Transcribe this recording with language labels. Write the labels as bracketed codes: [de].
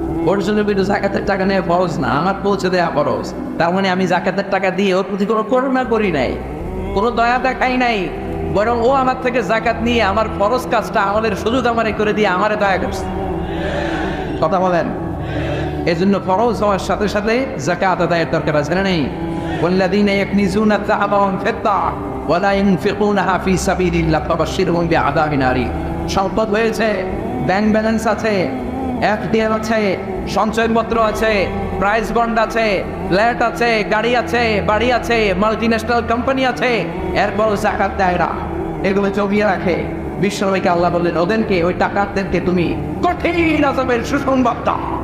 [bn] ওর জন্য কিন্তু যাকাতের টাকা নেওয়া ফরজ না, আমার পৌঁছে দেওয়া ফরজ। তার মানে আমি যাকাতের টাকা দিয়ে ওর প্রতি কোনো করুণা করি নাই, কোনো দয়া দেখাই নাই, বরং ও আমার থেকে যাকাত নিয়ে আমার ফরজ কাজটা আমাদের সুযোগ আমারে করে দিয়ে আমারে দয়া করছে। কথা বলেন? এজন্য ফরজ হওয়ার সাথে সাথে যাকাত আদায়ের দরকার আছে না নেই? [ar] والذين يكنزون الذهب والفضة ولا ينفقونها في سبيل الله فبشرهم بعذاب أليم। [bn] সম্পদ হয়েছে, ব্যাংক ব্যালেন্স আছে, এফডিআর আছে, সঞ্চয়পত্র আছে, প্রাইস বন্ড আছে, ফ্ল্যাট আছে, গাড়ি আছে, বাড়ি আছে, মাল্টিন্যাশনাল কোম্পানি আছে, এরপর যাকাত দেয় না, এগুলো জমিয়ে রাখে। বিশ্বনবীকে আল্লাহ বললেন ওদেরকে, ওই টাকাদেরকে তুমি কঠিন আযাবের সুসংবাদ দাও।